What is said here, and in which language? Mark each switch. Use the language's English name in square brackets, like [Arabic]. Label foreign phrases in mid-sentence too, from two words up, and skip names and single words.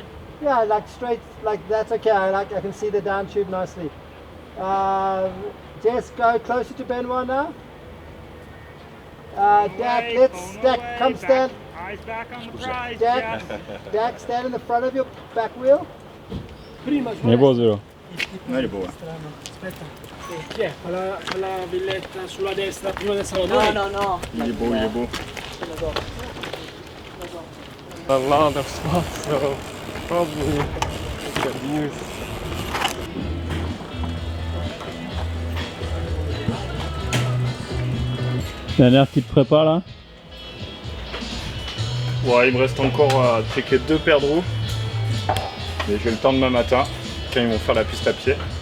[English] Yeah, like straight, like that's okay. I can see the down tube nicely. Jess, go closer to Benoit now. Dak, Dak, come stand. Eyes back on the prize, Dak, Dak, stand in the front of your back wheel. [French] Il est beau ce vélo. Ouais, il est beau. Ouais. [Italian] Chi è? Quella villetta sulla destra, prima del No, Salvador? no, no. [French] Il est beau, il est beau. [English] A lot of spots, so probably good news. [French] Dernière petite prépa là. Ouais, il me reste encore à checker 2 paires de roues. Mais j'ai le temps demain matin, quand ils vont faire la piste à pied.